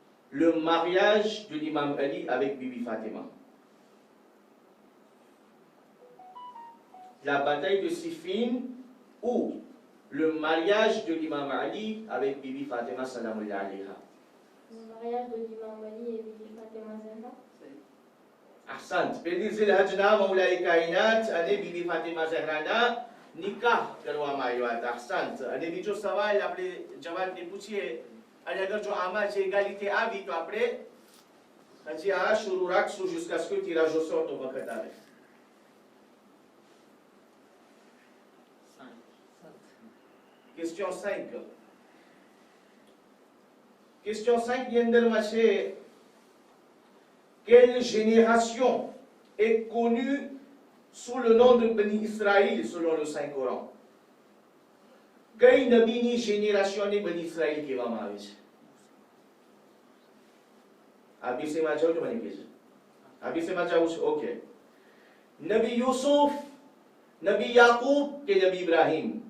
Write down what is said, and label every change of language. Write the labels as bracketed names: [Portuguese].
[French] Le mariage de l'imam Ali avec Bibi Fatima. La bataille de Siffin ou le mariage de l'imam Ali avec Bibi Fatima salamullah alayha. Le mariage de l'imam Ali et Bibi Fatima Zahra. [Arabic] Ahsant. [Gujarati] પહેલી Zilhajj ના મૌલાએ કાયનાત અને BB Fatima ઝહરાના નિકાહ કરવામાં આવ્યા હતા. ahsant. અને બીજો સવાલ આપણે જવાબને પૂછીએ અને અગર જો આમાં જે égalité આવી તો આપણે હજી આ શરૂ રાખશું [French] jusqu'à ce que tirage au sort [Gujarati] નો વખત આવે. 5. [French] Question 5. Question 5 [Gujarati] ની અંદરમાં છે [French] quelle génération est connue sous le nom de Bani Israël selon le Saint-Coran? [Gujarati] કઈ નબીની génération Bani Israël કહેવામાં આવે છે? આ વિષયમાં જાવ તો મને કહેજો. આ વિષયમાં જાવું છે. ઓકે. નબી યુસુફ, નબી યાકૂબ કે નબી ઇબ્રાહીમ?